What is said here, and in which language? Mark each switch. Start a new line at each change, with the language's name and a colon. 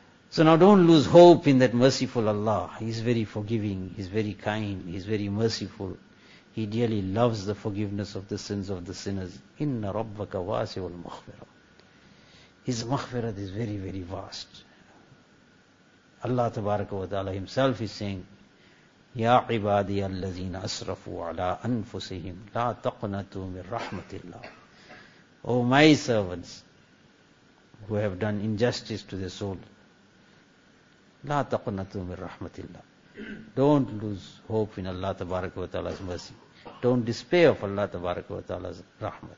English: So now don't lose hope in that merciful Allah. He is very forgiving, He is very kind, He is very merciful. He dearly loves the forgiveness of the sins of the sinners.
Arabic: إِنَّ رَبَّكَ وَاسِعُ الْمَغْفِرَةِ
English: His maghfirat is very, very vast. Allah tabaraka wa ta'ala Himself is saying,
Arabic: يَا عِبَادِيَ الَّذِينَ أَسْرَفُوا عَلَىٰ أَنفُسِهِمْ لَا تَقْنَتُوا مِن رَحْمَةِ اللَّهِ.
English: O my servants who have done injustice to their soul,
Arabic: لا تقنطوا من رحمة الله.
English: Don't lose hope in Allah Tabaraka wa Ta'ala's mercy. Don't despair of Allah Tabaraka wa Ta'ala's rahmat.